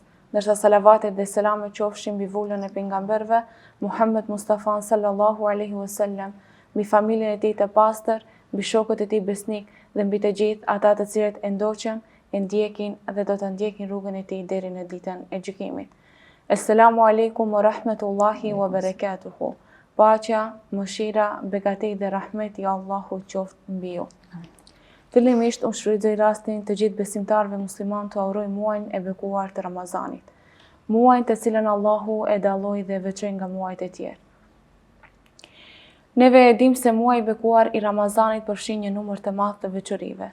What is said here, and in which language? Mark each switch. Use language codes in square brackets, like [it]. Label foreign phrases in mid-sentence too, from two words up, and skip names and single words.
[sq] Ndërsa salavatet dhe selamet qofshin mbi vullën e pejgamberëve, Muhammed Mustafa [ar] صلى الله عليه وسلم, [sq] mbi familjen e tij të pastër, mbi shokët e tij besnik dhe mbi të gjithë ata të cilët e ndoqën, e ndjekin dhe do të ndjekin rrugën e tij deri në ditën e gjykimit. [ar] السلام عليكم ورحمة الله وبركاته. [sq] Paqja, mëshira, begati dhe rahmeti i Allahut qoftë mbi ju. Fillimisht unë shfrytëzoj rastin të gjithë besimtarëve musliman të uroj muajin e bekuar të Ramazanit. Muajin të cilën Allahu e dalloi dhe veçoi nga muajt e tjerë. Neve e dim se muaji i bekuar i Ramazanit përfshin një numër të madh të veçorive.